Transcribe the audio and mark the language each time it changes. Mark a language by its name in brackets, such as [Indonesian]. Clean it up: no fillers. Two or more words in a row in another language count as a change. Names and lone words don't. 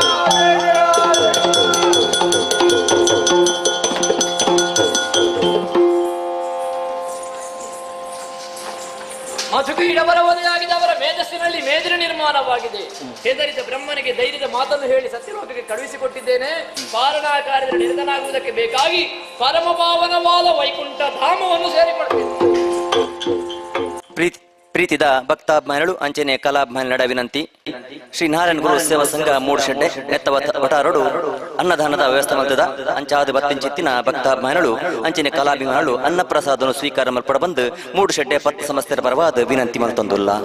[Kannada] ಮಧುಕೈಡವರ ವಧೆಯಾಗಿದೆ. ಅವರ ಮೇಧಸ್ಸಿನಲ್ಲಿ ಮೇದಿನ ನಿರ್ಮಾಣವಾಗಿದೆ. ಹೆದರಿದ ಬ್ರಹ್ಮನಿಗೆ ಧೈರ್ಯದ ಮಾತನ್ನು ಹೇಳಿ ಸತ್ಯಲೋಕಕ್ಕೆ ಕಳುಹಿಸಿಕೊಟ್ಟಿದ್ದೇನೆ. ಪಾಲನಾ ಕಾರ್ಯದಲ್ಲಿ ನಿರತನಾಗುವುದಕ್ಕೆ ಬೇಕಾಗಿ ಪರಮ ಪಾವನವಾದ ವೈಕುಂಠ ಧಾಮವನ್ನು ಸೇರಿಕೊಡುತ್ತೇನೆ. [Tulu] ಪ್ರೀತಿದ ಭಕ್ತಾಭಿಮಾನಿಗಳು ಅಂಚನೆ ಕಲಾಭಿಮಾನಿಗಳ ವಿನಂತಿ. ಶ್ರೀ ನಾರಾಯಣ ಗುರು ಸೇವಾ ಸಂಘ ಮೂಡುಶೆಡ್ಡೆ ನೆತ್ತ ವಟಾರಡು ಅನ್ನದಾನದ ವ್ಯವಸ್ಥೆ ಮಲ್ತದ ಅಂಚಾದ ಬತ್ತಿಂಚಿತ್ತಿನ ಭಕ್ತಾಭಿಮಾನಿಗಳು ಅಂಚನೆ ಕಲಾಭಿಮಾನಿಗಳು ಅನ್ನಪ್ರಸಾದವನ್ನು ಸ್ವೀಕಾರ ಮಲ್ಪಡ ಬಂದು ಮೂಡುಶೆಡ್ಡೆ ಪತ್ತು ಸಂಸ್ಥೆಯ ಪರವಾದ ವಿನಂತಿ ಮಲ್ತೊಂದುಲ್ಲ.